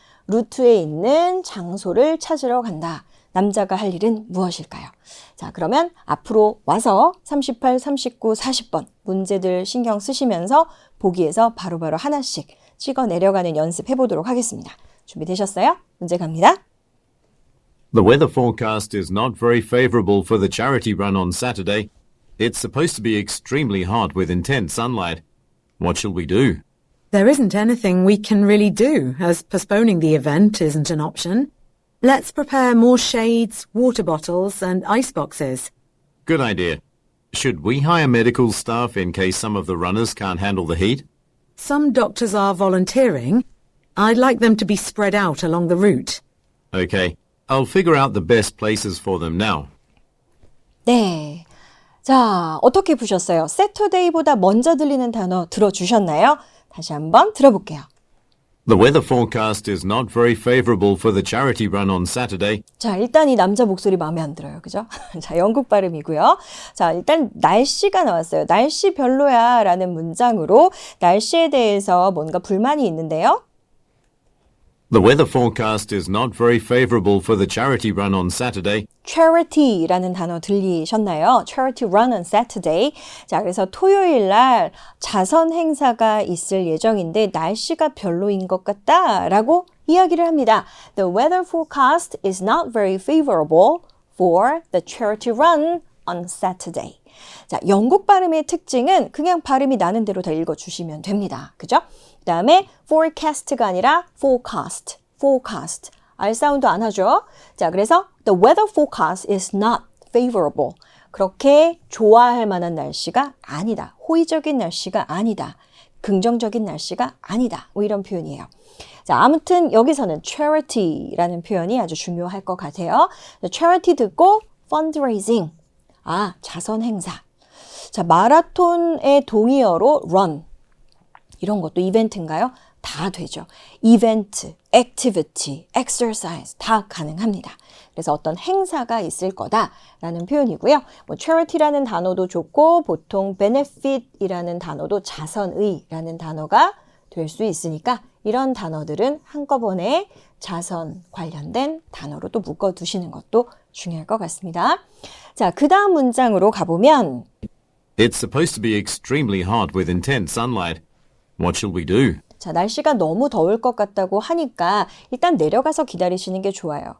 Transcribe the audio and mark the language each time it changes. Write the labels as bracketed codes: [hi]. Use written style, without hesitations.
[ko] 루트에 있는 장소를 찾으러 간다. 남자가 할 일은 무엇일까요? 자, 그러면 앞으로 와서 38, 39, 40번 문제들 신경 쓰시면서 보기에서 바로바로 하나씩 찍어 내려가는 연습해 보도록 하겠습니다. 준비되셨어요? 문제 갑니다. [en] The weather forecast is not very favorable for the charity run on Saturday. It's supposed to be extremely hot with intense sunlight. What shall we do? There isn't anything we can really do, as postponing the event isn't an option. Let's prepare more shades, water bottles, and ice boxes. Good idea. Should we hire medical staff in case some of the runners can't handle the heat? Some doctors are volunteering. I'd like them to be spread out along the route. Okay, I'll figure out the best places for them now. [ko] 네. 자, 어떻게 보셨어요? Saturday보다 먼저 들리는 단어 들어주셨나요? 다시 한번 들어볼게요. [en] The weather forecast is not very favorable for the charity run on Saturday. [ko] 자, 일단 이 남자 목소리 마음에 안 들어요. 그죠? 자, 영국 발음이고요. 자, 일단 날씨가 나왔어요. 날씨 별로야 라는 문장으로 날씨에 대해서 뭔가 불만이 있는데요. [en] The weather forecast is not very favorable for the charity run on Saturday. [ko] charity라는 단어 들리셨나요? [en] Charity run on Saturday. [ko] 자, 그래서 토요일 날 자선 행사가 있을 예정인데 날씨가 별로인 것 같다라고 이야기를 합니다. [en] The weather forecast is not very favorable for the charity run on Saturday. [ko] 자, 영국 발음의 특징은 그냥 발음이 나는 대로 다 읽어주시면 됩니다. 그죠? 그 다음에 forecast가 아니라 forecast, forecast. R 사운드 안 하죠? 자, 그래서 [en] the weather forecast is not favorable. [ko] 그렇게 좋아할 만한 날씨가 아니다. 호의적인 날씨가 아니다. 긍정적인 날씨가 아니다. 뭐 이런 표현이에요. 자, 아무튼 여기서는 charity라는 표현이 아주 중요할 것 같아요. charity 듣고 fundraising. 아, 자선 행사. 자, 마라톤의 동의어로 run. 이런 것도 이벤트인가요? 다 되죠. 이벤트, activity, exercise 다 가능합니다. 그래서 어떤 행사가 있을 거다라는 표현이고요. 뭐 charity라는 단어도 좋고 보통 benefit이라는 단어도 자선의라는 단어가 될 수 있으니까 이런 단어들은 한꺼번에 자선 관련된 단어로 또 묶어두시는 것도 중요할 것 같습니다. 자, 그 다음 문장으로 가보면 [en] It's supposed to be extremely hot with intense sunlight. What shall we do? [ko] 자, 날씨가 너무 더울 것 같다고 하니까 일단 내려가서 기다리시는 게 좋아요.